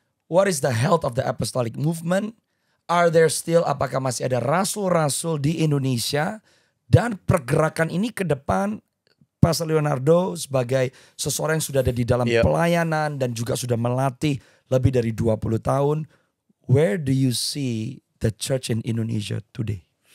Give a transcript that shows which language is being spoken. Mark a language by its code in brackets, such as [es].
[en] What is the health of the apostolic movement? Are there still, [id] apakah masih ada rasul-rasul di Indonesia? Dan pergerakan ini ke depan, Pastor Leonardo sebagai seseorang yang sudah ada di dalam Iya. pelayanan dan juga sudah melatih lebih dari 20 tahun. [en] Where do you see the church in Indonesia today?